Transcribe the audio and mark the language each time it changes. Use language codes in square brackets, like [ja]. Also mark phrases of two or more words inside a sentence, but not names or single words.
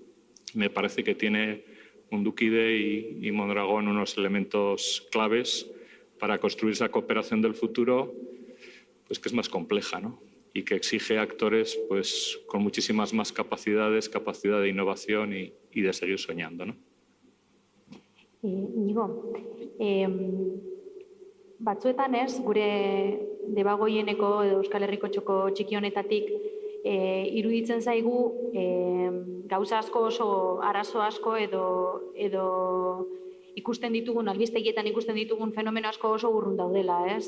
[es] Me parece que tiene Mundukide y Mondragón unos elementos claves para construir esa cooperación del futuro, pues que es más compleja, ¿no? Y que exige actores pues con muchísimas más capacidad de innovación y de seguir soñando, ¿no? [eu] Inigo, batzuetan gure debagoieneko edo Euskal Herriko txoko txiki honetatik iruditzen zaigu gauza asko oso arazo asko edo ikusten ditugun, albistegietan ikusten ditugun fenomeno asko oso urrun daudela, ez?